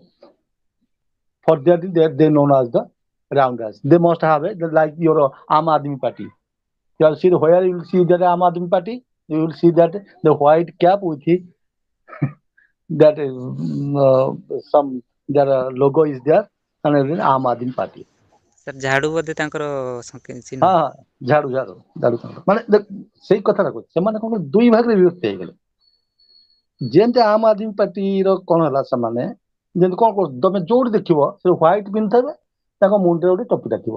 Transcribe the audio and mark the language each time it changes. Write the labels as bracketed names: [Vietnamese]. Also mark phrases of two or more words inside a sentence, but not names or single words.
[English] For that, they known as the roundheads. They must have it like your Aam Aadmi Party. You will see where you will see that Aam Aadmi Party. You will see that the white cap with his that is some their logo is there and then Aam Aadmi Party. [Odia] ସାର୍ ଝାଡୁ ବୋଧେ ତାଙ୍କର ଚିହ୍ନ। ହଁ ଝାଡୁ ଝାଡୁ ଝାଡୁ ମାନେ ସେଇ କଥାଟା କହୁଛି ସେମାନେ କଣ ଦୁଇ ଭାଗରେ ବିଭକ୍ତ ହେଇଗଲେ। ଯେମିତି ଆମ୍ ଆଦମୀ ପାର୍ଟିର କଣ ହେଲା ସେମାନେ ଯେମିତି କଣ କରୁ ତମେ ଯୋଉଠି ଦେଖିବ ସେ ହ୍ୱାଇଟ ପିନ୍ଧିଥିବେ ତାଙ୍କ ମୁଣ୍ଡରେ ଗୋଟେ ଟୋପିଟା ଥିବ।